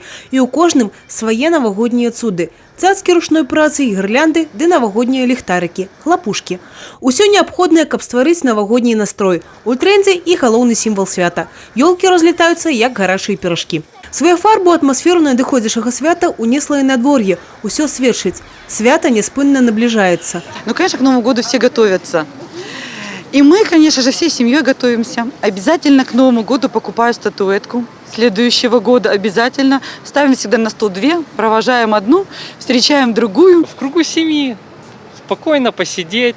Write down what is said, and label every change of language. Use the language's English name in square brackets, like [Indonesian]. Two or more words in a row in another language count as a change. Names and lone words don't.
[Belarusian] І ў кожным свае навагоднія цуды. Цацкі ручной працы, гірлянды ды навагоднія ліхтарыкі, хлапушкі. Усё неабходнае, каб стварыць навагодні настрой. У трендзе і галоўны сімвал свята. Ёлкі разлетаюцца, як гарачыя піражкі. Свою фарбу атмасферу надыходзячага свята унесла і надвор'е. Усё сведчыць. [Ukrainian] Свято неспынно наближается. [Russian] Ну, конечно, к Новому году все готовятся. И мы, конечно же, всей семьей готовимся. Обязательно к Новому году покупаю статуэтку следующего года. Обязательно. Ставим всегда на стол две, провожаем одну, встречаем другую. В кругу семьи. Спокойно посидеть.